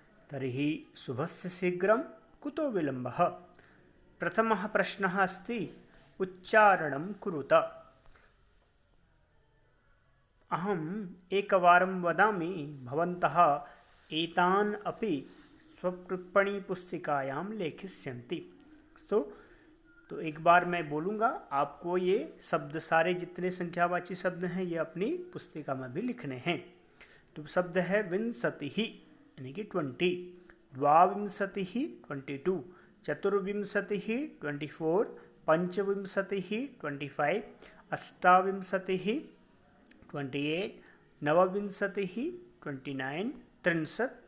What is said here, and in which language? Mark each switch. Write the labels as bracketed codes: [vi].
[sa] तर्हि शुभस्य शीघ्रं कुतो विलम्बः। प्रथमः प्रश्नः अस्ति, उच्चारणं कुरुत। अहम् एकवारं वदामि, भवन्तः एतान् अपि स्वटिप्पणीपुस्तिकायां लेखिष्यन्ति। [hi] तो एक बार मैं बोलूँगा, आपको ये शब्द सारे जितने संख्यावाची शब्द हैं ये अपनी पुस्तिका में भी लिखने हैं। तो शब्द है विंशतिः यानी कि 20, द्वाविंशतिः 22, चतुर्विंशतिः 24, पंचविंशतिः 25, अष्टाविंशतिः 28, नवविंशतिः 29, 30